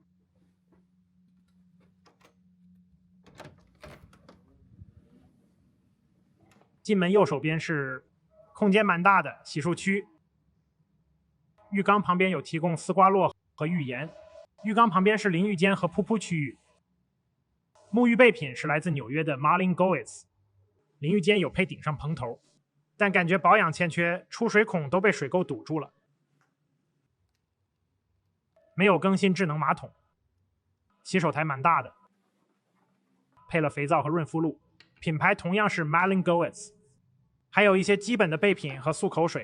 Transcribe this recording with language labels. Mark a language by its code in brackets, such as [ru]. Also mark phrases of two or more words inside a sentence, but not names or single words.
[zh] 進門右手邊是空間蠻大的洗漱區，浴缸旁邊有提供絲瓜絡和浴鹽，浴缸旁邊是淋浴間和噗噗區域。沐浴備品是來自紐約的 Marlin Goetz， 淋浴間有配頂上蓬頭，但感覺保養欠缺，出水孔都被水垢堵住了。沒有更新智能馬桶，洗手台蠻大的，配了肥皂和潤膚露，品牌同樣是 Marlin Goetz， 還有一些基本的備品和漱口水。